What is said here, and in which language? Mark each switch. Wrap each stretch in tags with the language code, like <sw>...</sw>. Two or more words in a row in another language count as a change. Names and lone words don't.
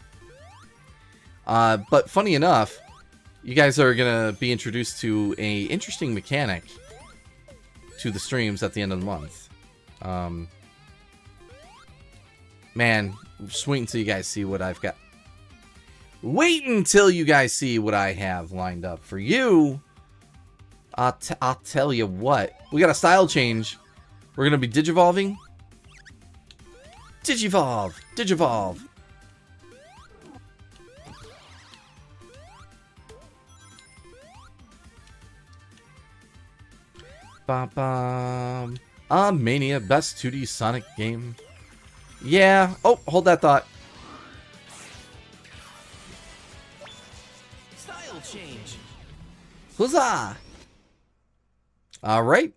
<en>But funny enough, you guys are going to be introduced to a interesting mechanic to the streams at the end of the month. Man, just wait until you guys see what I've got. Wait until you guys see what I have lined up for you. I'll tell you what. We got a style change. We're going to be Digivolving. Digivolve! Digivolve! Ba-bum. Mania, best 2D Sonic game. Yeah. Oh, hold that thought. Style change. Huzzah! Alright.</en>